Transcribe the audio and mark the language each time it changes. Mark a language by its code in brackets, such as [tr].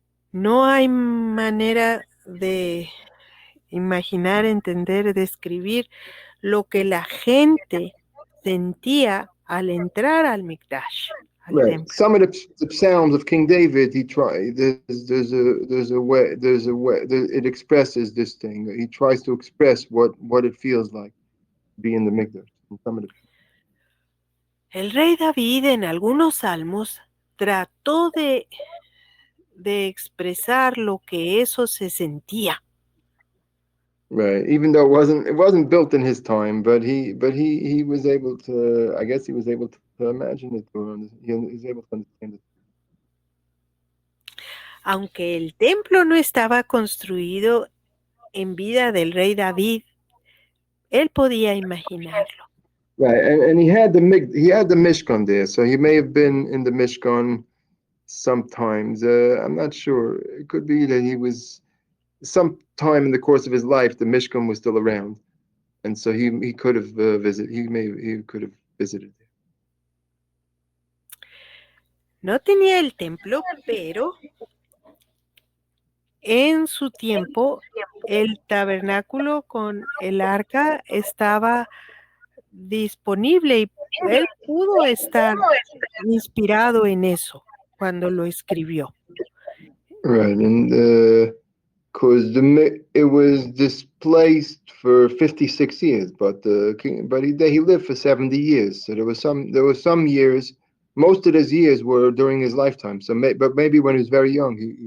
[es] No hay manera de imaginar, entender, describir lo que la gente sentía al entrar al Mikdash, al [en] right. [es] templo. [en] Some of the psalms of King David, he tried. There's a way. It expresses this thing. He tries to express what it feels like to be in the Mikdash. Some of the [es] El rey David en algunos salmos trató de expresar lo que eso se sentía. [en] Right, even though it wasn't built in his time, but he was able to. I guess he was able to imagine it, or he was able to understand it. [es] Aunque el templo no estaba construido en vida del rey David, él podía imaginarlo. [en] Right, and he had the Mishkan there, so he may have been in the Mishkan sometimes. I'm not sure. It could be that he was sometime in the course of his life. The Mishkan was still around, and so he could have visited. He could have visited. [es] No tenía el templo, pero en su tiempo el tabernáculo con el arca estaba disponible y él pudo estar inspirado en eso cuando lo escribió. [en] Right, and because it was displaced for 56 years, but the king, but he lived for 70 years. So there were some years. Most of those years were during his lifetime. So, but maybe when he was very young,